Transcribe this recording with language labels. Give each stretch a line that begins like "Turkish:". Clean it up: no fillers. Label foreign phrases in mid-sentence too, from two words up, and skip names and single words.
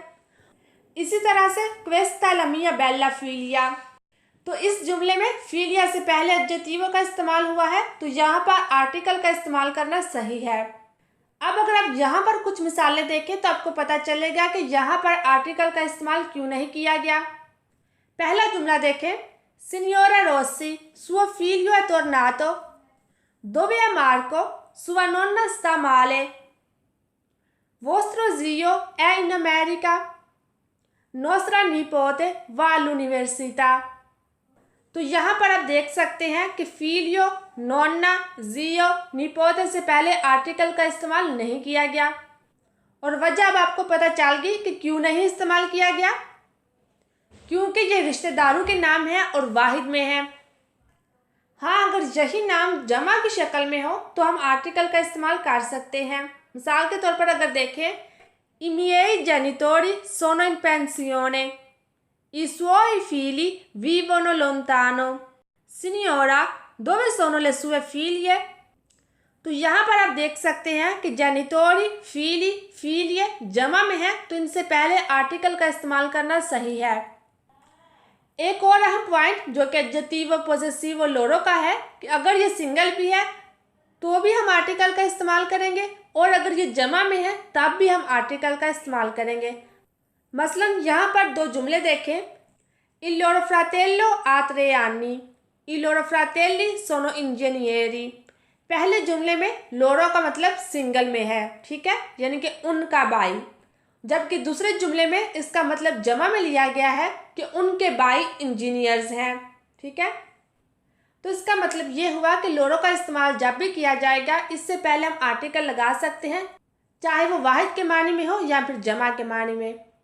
Urdu: اسی طرح سے
Italian: questa la mia bella figlia,
Urdu: تو اس جملے میں فیلیا سے پہلے ایڈجیکٹیو کا استعمال ہوا ہے تو یہاں پر آرٹیکل کا استعمال کرنا صحیح ہے. اب اگر آپ یہاں پر کچھ مثالیں دیکھیں تو آپ کو پتا چلے گا کہ یہاں پر آرٹیکل کا استعمال کیوں نہیں کیا گیا. پہلا جملہ دیکھیں,
Italian: signora Rossi sua figlio è tornato, dove è Marco, sua nonna sta male, vostro zio è in America, nostra nipote va all'università।
Urdu: تو یہاں پر آپ دیکھ سکتے ہیں کہ فیلیو، نونا، زیو، نیپوتے سے پہلے آرٹیکل کا استعمال نہیں کیا گیا اور وجہ اب آپ کو پتا چل گئی کہ کیوں نہیں استعمال کیا گیا، کیونکہ یہ رشتہ داروں کے نام ہے اور واحد میں ہے. ہاں، اگر یہی نام جمع کی شکل میں ہو تو ہم آرٹیکل کا استعمال کر سکتے ہیں. مثال کے طور پر اگر دیکھیں,
Italian: i miei genitori sono in pensione, i suoi figli vivono lontano, signora dove sono le sue figlie।
Urdu: تو یہاں پر آپ دیکھ سکتے ہیں کہ جینیتوری، فیلی، فیلیے جمع میں ہے تو ان سے پہلے آرٹیکل کا استعمال کرنا صحیح ہے. ایک اور اہم پوائنٹ جو کہ ایڈجیکٹیو، پوزیسیو اور لورو کا ہے کہ اگر یہ سنگل بھی ہے تو بھی ہم آرٹیکل کا استعمال کریں گے، اور اگر یہ جمع میں ہے تب بھی ہم آرٹیکل کا استعمال کریں گے. مثلاً یہاں پر دو جملے دیکھیں.
Italian: Il loro fratello ha 3 anni, i loro fratelli sono ingegneri।
Urdu: پہلے جملے میں لورو کا مطلب سنگل میں ہے، ٹھیک ہے، یعنی کہ ان کا بھائی، جبکہ دوسرے جملے میں اس کا مطلب جمع میں لیا گیا ہے کہ ان کے بھائی انجینئرز ہیں، ٹھیک ہے. تو اس کا مطلب یہ ہوا کہ لورو کا استعمال جب بھی کیا جائے گا اس سے پہلے ہم آرٹیکل لگا سکتے ہیں، چاہے وہ واحد کے معنی میں ہو یا پھر جمع کے معنی میں.